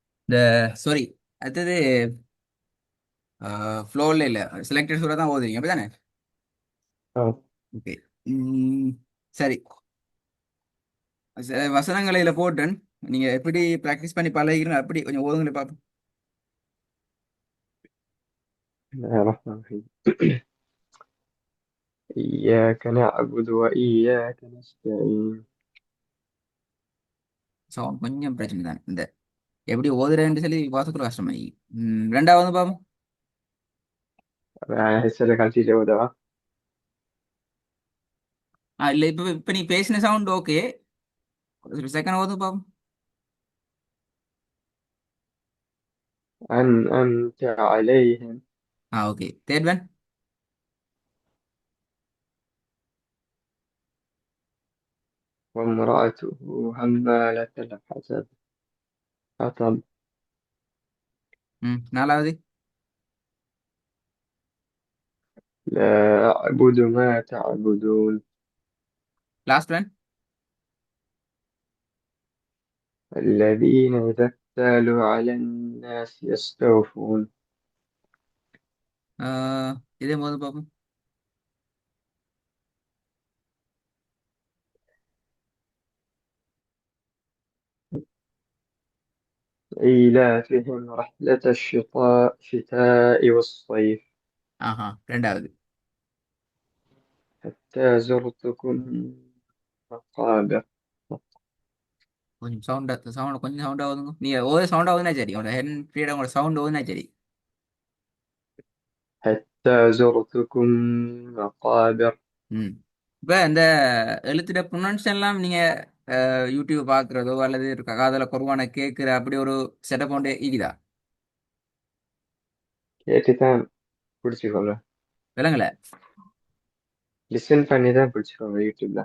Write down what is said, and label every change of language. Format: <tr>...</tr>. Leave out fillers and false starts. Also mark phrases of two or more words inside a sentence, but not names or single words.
<ta>இந்த சாரி, அடுத்தது ஃப்ளோவில் இல்லை, செலக்டட் சூரா தான் ஓதுறீங்க அப்படிதானே? ஆ. ஓகே. சரி. வசனங்களை இதில் போட்டேன். நீங்க எப்படி ப்ராக்டிஸ் பண்ணி பழகிறீங்க அப்படி கொஞ்சம் ஓதுங்களை பார்ப்போம்.</ta> <ar>بسم الله الرحمن الرحيم. إياك نعبد وإياك نستعين.</ar> <ta>சவுண்ட் கொஞ்சம் பிரச்சனை தான். இந்த எப்படி ஓதுறேன்னு சொல்லி வாசக்குள்ள கஷ்டமாயி. ரெண்டாவது பாப்போம்.</ta> <ar>هسه دخلت جودة.</ar> <ta>இல்லை, இப்போ நீ பேசின சவுண்ட் ஓகே. செகண்ட் ஓது பாப்போம்.</ta> <ar>أنعمت عليهم</ar> <en>Okay. Third one.</en> <ar>وامرأته حمالة الحطب. حطب.</ar> <ta>நாலாவது.</ta> <ar>لا أعبد ما تعبدون.</ar> <en>Last one.</en> <ar>الذين إذا اكتالوا على الناس يستوفون.</ar> <ta>இதே போது பாப்போம்.</ta> <ar>إيلافهم رحلة الشتاء والصيف.</ar> <ta>ரெண்டாவது.</ta> <ar>حتى زرتكم مقابر.</ar> <ta>கொஞ்சம் கொஞ்சம் சவுண்ட் ஆகுதுங்க. நீங்க ஓத சவுண்ட் ஆகுதுன்னா சரி, உங்களோட</ta> <en>head freedom</en> <ta>உங்களோட சவுண்ட் ஆகுதுன்னா சரி.</ta> <ar>حتى زرتكم مقابر.</ar> <ta>ம் இப்போ இந்த எழுத்துட ப்ரொனன்சியன்லாம் நீங்க யூடியூப் பார்க்குறதோ அல்லது காதல குர்வானை கேட்குற அப்படி ஒரு செட்டப் கொண்டு இருக்குதா? கேட்டுதான் பிடிச்சிக்கோங்க. விளங்கல. லிசன் பண்ணி தான் பிடிச்சிக்கோங்க யூடியூப்ல.</ta>